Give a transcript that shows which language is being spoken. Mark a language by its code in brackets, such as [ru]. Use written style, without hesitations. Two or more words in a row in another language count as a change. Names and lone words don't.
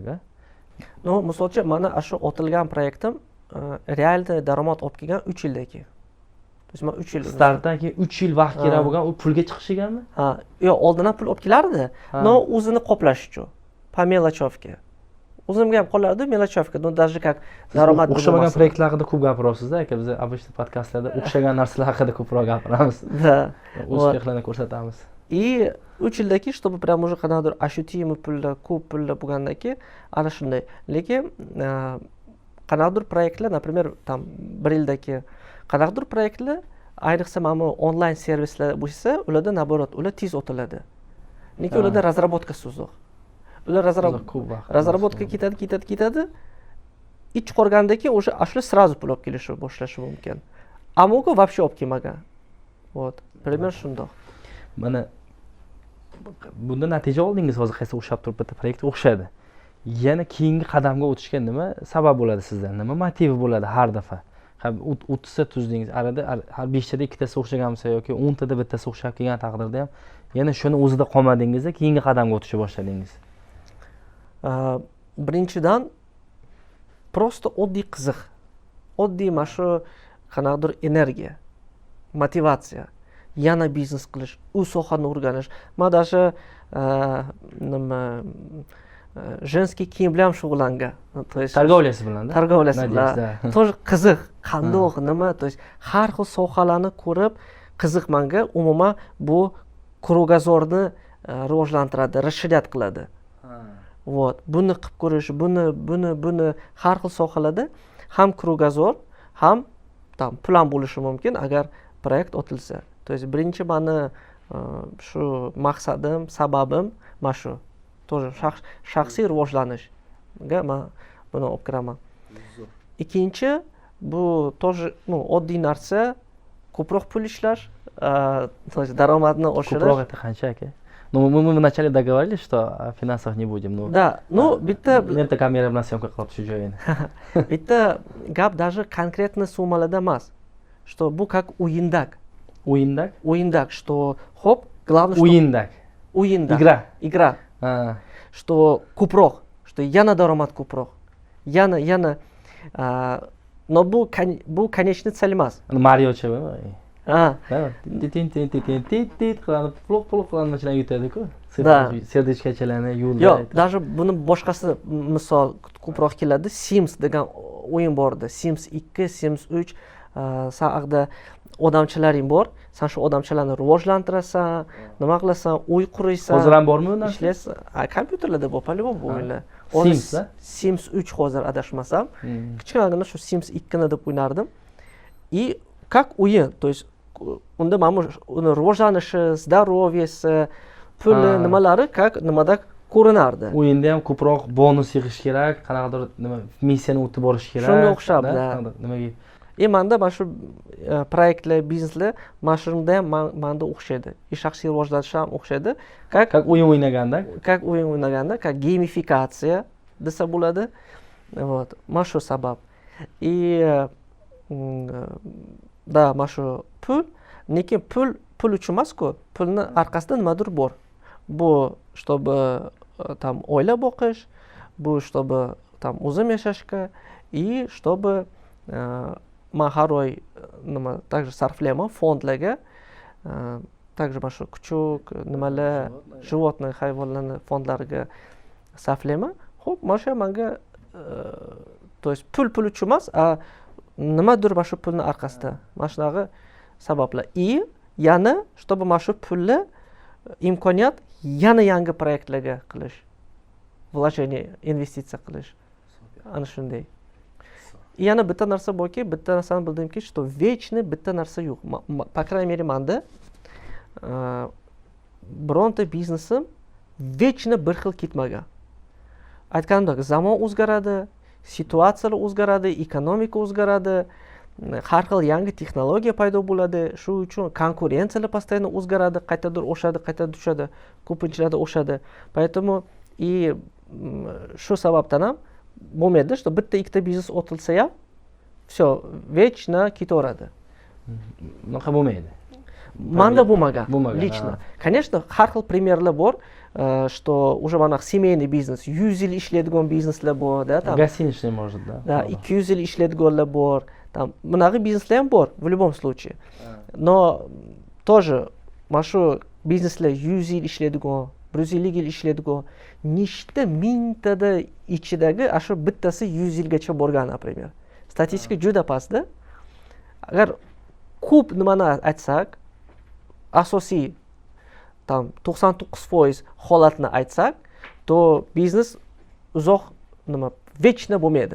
[uz] No, misol uchun mana shu otilgan proyektim realda daromad olib kelgan 3 yildan keyin. Men 3 yil startdan keyin 3 yil vaqt kerak bo'lgan, u pulga chiqishiganmi? Yo'q, oldindan pul olib kelardi. No, o'zini qoplash uchun. [ru] по мелочевке. [uz] O'zimga ham qolardi mелочевка, no [ru] даже как [uz] daromad o'xshamagan proyektlar haqida ko'p gapiryapsiz-da, aka. Biz обычно podkastlarda o'xshagan narsalar haqida ko'proq gapiramiz. Uspexlarni ko'rsatamiz. И 3 yildan keyin, [ru] чтобы прям уже [uz] qanaqadir ощутимый pullar, ko'p pullar bo'lgandan keyin ana shunday. Lekin qanaqadir proyektlar, например, tam 1 yildan keyin qanaqadir proyektlar, ayniqsa mana onlayn servislar bo'lsa, ularda naborot, ular tez o'tiladi. Lekin ularda razработкасы uzoq. Ular razработка ketadi. Ich qolgandan keyin o'sha ashula сразу pul olib kelishi boshlashi mumkin. Ammo вообще olib kelmagan. [ru] Вот, пример [uz] shundoq. Mana bunda natija oldingiz, hozir qaysi o'xshab turib bitta proyekt o'xshadi. Yana keyingi qadamga o'tishga nima sabab bo'ladi sizdan? Nima motivi bo'ladi har daf'a? 30 ta tuzdingiz, arada har 5 tada ikkitasi o'xshagan bo'lsa yoki 10 tada bittasi o'xshab kelgan taqdirda ham yana shuni o'zida qolmadingizda keyingi qadamga o'tishga boshladingiz. Birinchidan просто oddiy qiziq. Oddiy mana shu qanaqadir energiya, motivatsiya, yana biznes qilish, u sohani o'rganish. Men даже nima женский kiyim bilan shug'ullangan. [ru] То есть [uz] торговляsi bilan-da. Торговляsi bilan. Тоже qiziq, qandoq, nima, то есть har xil sohalarni ko'rib qiziq menga. Umuman bu kruгозорni rivojlantiradi, расширять qiladi. Вот, buni qilib ko'rish, buni har xil sohalarda ham kruгозор, ham tam pul ham bo'lishi mumkin agar proyekt otilsa. То есть birinchi meni shu maqsadim, sababim mana shu. Тоже shaxsiy rivojlanish. man buni olib kiraman. Ikkinchi, bu тоже oddiy narsa, ko'proq pul ishlash, daromadni oshirish. Ko'proq это qancha aka? [ru] Ну, мы вначале договорились, что о финансах не будем. Ну, Да, [uz] bitta men kamera bilan syomka qilib shu joyini. bitta gap [ru] даже конкретно [uz] summalarda emas. Что bu как o'yindak. O'yindak, [ru] что хоп, главное, что [uz] O'yindak. [ru] Игра. Что [uz] ko'proq, что yana daromad ko'proq. Yana но bu [ru] конечный цель [uz] emas. Mariochi bu. Ha. Tit qilib puluq qilib yutadi-ku. Да. Serdichkachalarni yo'lda. Yo'q, даже buni boshqasi misol ko'proq keladi. Sims degan o'yin bor edi. Sims 2, Sims 3 saqda odamchilaring bor. Sen shu odamchilarni rivojlantirasan, nima qilasan, uy quraysan. Hozir ham bormi unda? Ishlaysan. Kompyuterlarda bor, bu o'yinlar. Sims 3 hozir adashmasam. Kichkinagina shu Sims 2 ni deb o'ynardim. [ru] И как [uz] o'yin, [ru] то есть [uz] unda mana uni rivojlanishi, здоровьесі, puli nimalari nimada ko'rinardi. O'yinda ham ko'proq bonus yig'ish kerak, qanaqadir nima missiyani o'tib borish kerak. Shunga o'xshab, nimaga? Manda mana shu proyektlar, bizneslar mana shunda ham manda o'xshaydi. Shaxsiy rivojlanish ham o'xshaydi. Как o'yin o'ynaganda? Как o'yin o'ynaganda, как gamifikatsiya desa bo'ladi. Вот, mana shu sabab. И da mana shu pul, lekin pul uchun emas-ku, pulni orqasida nimadir bor. Bu [ru] чтобы там [uz] oila boqish, bu чтобы там o'zim yashashga [ru] и чтобы [uz] man har oy nima [ru] также sarflayman [uz] fondlarga, также mana shu kuchuk nimalar, животный hayvonlarni fondlariga sarflayman. Xo'p, mana shu menga то есть pul uchun emas, nimadir mana shu pulni orqasida. Mana shunaqa sabablar. И yana чтобы mana shu pulni imkoniyat yana yangi proyektlarga qilish. Вложение, investitsiya qilish. Ana shunday. Yana bitta narsa borki, bitta narsani bildimki, [ru] что вечный [uz] bitta narsa yo'q. [ru] По крайней мере, [uz] menda bironta biznesim вечный bir xil ketmagan. Aytganimdek, zamon o'zgaradi, situatsiyalar o'zgaradi, ekonomika o'zgaradi, har xil yangi texnologiya paydo bo'ladi. Shu uchun konkurensiyalar постоянно o'zgaradi, qaytadir o'shadi, qaytadir tushadi, ko'pinchalarda o'shadi. [ru] Поэтому и [uz] shu sababdan ham bo'lmaydi, что bitta ikkita biznes otilsa ham [ru] все, вечно [uz] ketaveradi. Bunaqa bo'lmaydi. Manda bo'lmagan, [ru] лично. Конечно, [uz] har xil примерлар bor, [ru] что уже [uz] mana семейный biznes, 100 yil ishlaydigan bizneslar bor, da, [ru] там. Гостиничный может, да. [uz] Да, 200 yil ishlaydiganlar bor. Там bunaqa bizneslar ham bor, [ru] в любом случае. Но тоже [uz] mana shu bizneslar 100 yil ishlaydigan, 150 yil ishlaydigan, nechta mingtada ichidagi shu bittasi 100 yilgacha borgan, например. Statistika juda pastda. Agar ko'p nimani aytsak, asosiy tam 99% holatni aytsak, to biznes uzoq nima vechna bo'lmaydi.